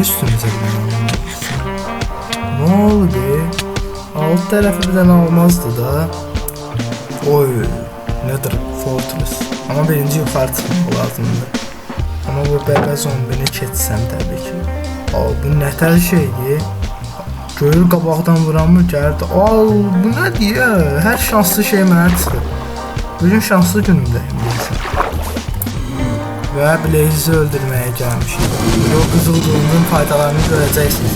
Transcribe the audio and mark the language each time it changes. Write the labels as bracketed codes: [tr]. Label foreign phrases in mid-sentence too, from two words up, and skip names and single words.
[tr] Üstümüze ne oldu? Alt tarafı birden almazdı da. Oy. Nedir? Fortress. Ama birinci yukarı çıkmak lazımdı. Ama bu bebe zombini keçsem tabii ki. [az] Aa bu nətər şeydi? Görür qabaqdan vuranmı gəldi. [tr] Aa bu nə diyor? [az] Her şanslı şey mənə çıxır. Bugün şanslı günümdəyim deyirsən. Və Blaze'i öldürməyə gəlmişik. O qızıl qulunun faydalarını görəcəksiniz.